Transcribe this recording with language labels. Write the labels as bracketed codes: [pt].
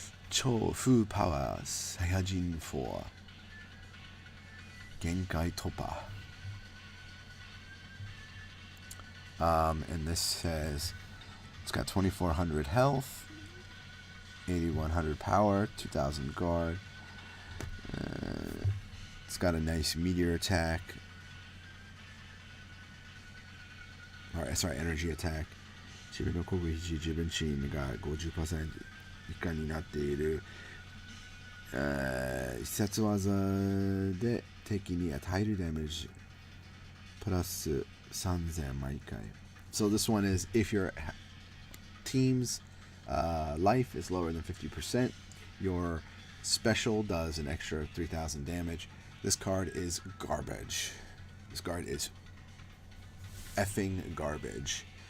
[en] 超風パワーサイヤ人4限界突破 and this says it's got 2400 health, 8100 power, 2000 guard. It's got a nice meteor attack. Energy attack. [ja] 自分の攻撃時、自分チームが 50% 以下になっている必殺技で敵に与えるダメージプラス3000毎回. [en] So this one is, if your team's life is lower than 50%, your special does an extra 3000 damage. This card is garbage. This card is effing garbage.